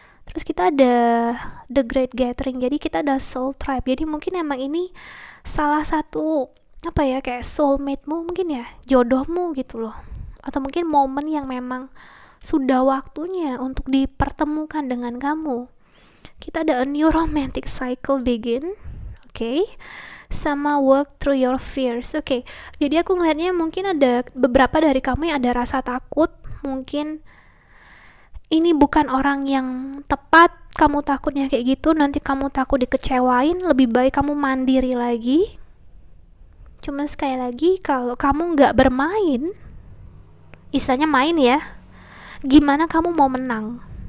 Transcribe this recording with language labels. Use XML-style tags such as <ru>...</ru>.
<id>Terus kita ada The Great Gathering, jadi kita ada</id> <en>soul tribe.</en> <id>Jadi mungkin emang ini salah satu kayak soulmate-mu mungkin ya, jodohmu gitu loh. Atau mungkin momen yang memang sudah waktunya untuk dipertemukan dengan kamu. Kita ada</id> <en>a new romantic cycle begin, oke?</en> <id>Sama</id> <en>work through your fears, oke?</en> <id>Jadi aku ngelihatnya mungkin ada beberapa dari kamu yang ada rasa takut, mungkin ini bukan orang yang tepat, kamu takutnya kayak gitu, nanti kamu takut dikecewain, lebih baik kamu mandiri lagi. Cuma sekali lagi, kalau kamu gak bermain, istilahnya main ya, gimana kamu mau menang?</id>